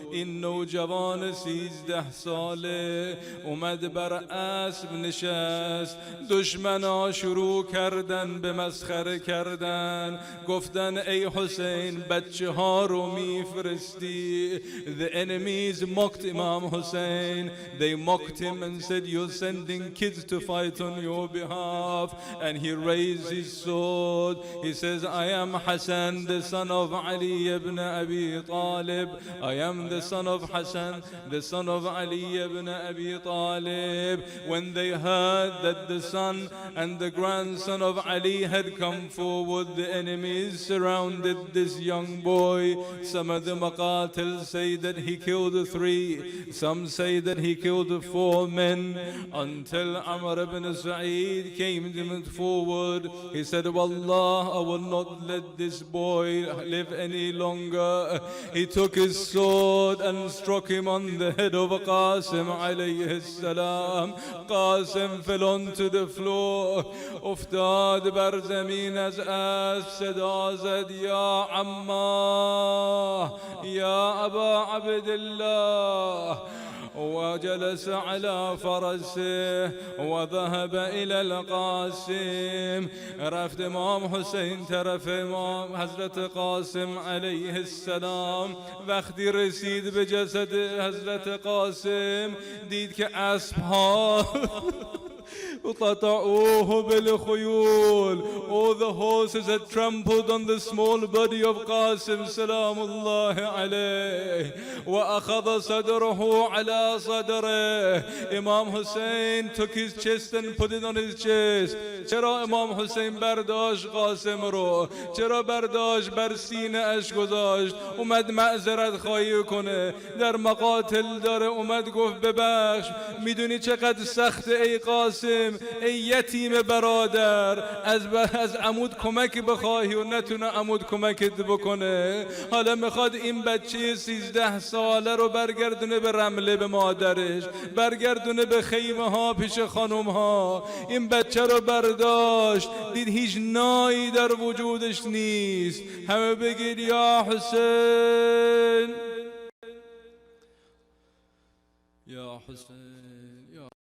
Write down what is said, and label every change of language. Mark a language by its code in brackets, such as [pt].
[fa] این نوجوان 13 ساله اومد بر اسب نشست. دشمنا شروع کردن به مسخره کردن، گفتن ای حسین بچه ها رو میفرستی. [en] The enemies mocked Imam Hussein. They mocked him and said you're sending kids to fight on your behalf. And he raised his sword. He says, I am Hassan, the son of Ali ibn Abi Talib. I am the son of Hassan, the son of Ali ibn Abi Talib. When they heard that the son and the grandson of Ali had come forward, the enemies surrounded this young boy. Some of the maqatil say that he killed 3, some say that he killed 4 men, until Amr ibn Sa'id came forward. He said, Wallah, I will not let this boy live any longer. He took his sword and struck him on the head of Qasim alayhi salam. Qasim fell onto the floor. [fa] افتاد بر زمین، از اسب صدا زد یا عما یا ابا عبدالله. [ar] وجلس على فرسه وذهب إلى القاسم. [fa] رفت امام حسین طرف امام حضرت قاسم علیه السلام. وقتی رسید به جسد حضرت قاسم، دید که اسبها [ar] قطعوه بالخيول. [en] All the horses had trampled on the small body of Qasim سلام الله عليه. [ar] وأخذ صدره على صدره. [en] Imam Hussain took his chest and put it on his chest. [fa] چرا امام حسین برداشت قاسم رو؟ چرا برداشت بر سینه اش گذاشت؟ اومد معذرت خواهی کنه، در مقاتل داره، اومد گفت ببخش، میدونی چقدر سخت ای قاسم، ای یتیم برادر، از عمود کمک بخواهی و نتونه عمود کمکت بکنه. حالا میخواد این بچه 13 ساله رو برگردونه به رمله، به مادرش، برگردونه به خیمه ها پیش خانم ها. این بچه رو برداشت، دید هیچ نایی در وجودش نیست. همه بگید یا حسین، یا حسین، یا